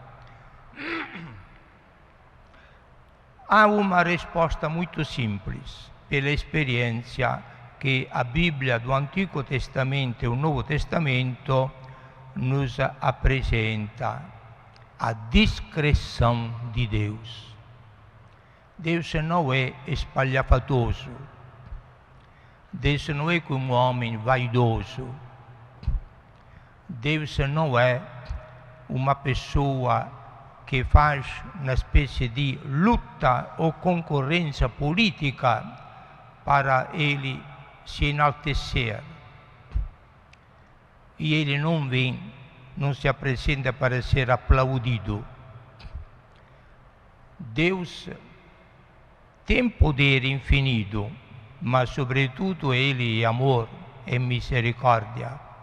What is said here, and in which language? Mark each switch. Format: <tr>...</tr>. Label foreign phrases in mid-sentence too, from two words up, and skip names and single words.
<pt>Há uma resposta muito simples, pela experiência que a Bíblia do Antigo Testamento e o Novo Testamento nos apresenta: a discrição de Deus. Deus não é espalhafatoso. Deus não é como um homem vaidoso. Deus não é uma pessoa che faz</pt> <it>una specie di lotta o concorrenza politica</it> <pt>para ele se enaltecer. E ele não vem, não se apresenta para ser aplaudido. Deus tem poder infinito, mas sobretudo ele é amor e misericórdia.</pt>